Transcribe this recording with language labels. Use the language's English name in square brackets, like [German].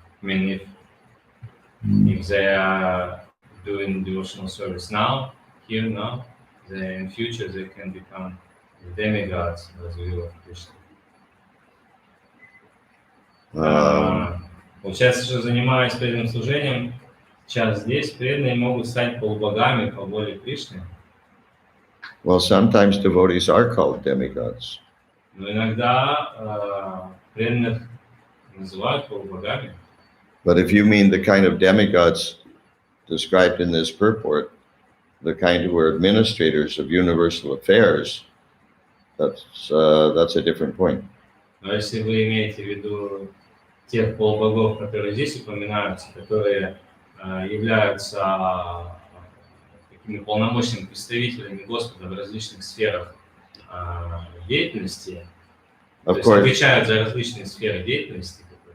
[English] I mean, if they are doing devotional service here, then in future they can become demigods by the will of Krishna. [Russian] Получается, что занимаясь преданным служением, сейчас здесь преданные могут стать полубогами по воле Кришны. [English] Well, sometimes devotees are called demigods. [Russian] Но иногда преданных называют полубогами. [English] But if you mean the kind of demigods described in this purport, the kind who are administrators of universal affairs, that's a different point. [Russian] Но если вы имеете в виду тех полубогов, которые здесь упоминаются, которые являются такими полномочными представителями Господа в различных сферах деятельности, то есть отвечают за различные сферы деятельности.